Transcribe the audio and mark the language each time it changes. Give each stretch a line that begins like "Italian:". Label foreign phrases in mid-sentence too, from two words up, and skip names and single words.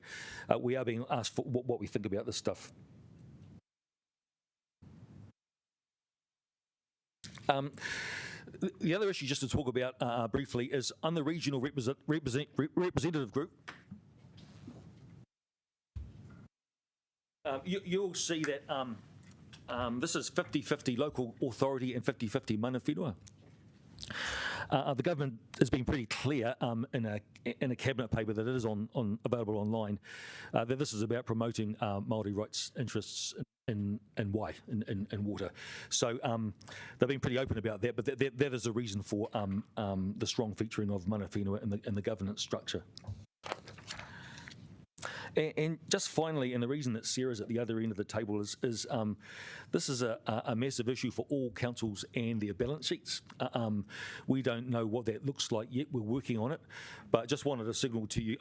English: We are being asked for what we think about this stuff. The other issue just to talk about briefly is on the regional representative group. You'll see that this is 50-50 local authority and 50-50
Māori: mana whenua.
English: The government has been pretty clear in a cabinet paper that is available online that this is about promoting Māori rights interests in water. So they've been pretty open about that, but that is a reason for the strong featuring of
Māori: mana whenua
English: in the governance structure. And just finally, and the reason that Sarah's at the other end of the table is this is a massive issue for all councils and their balance sheets. We don't know what that looks like yet. We're working on it, but just wanted to signal to you.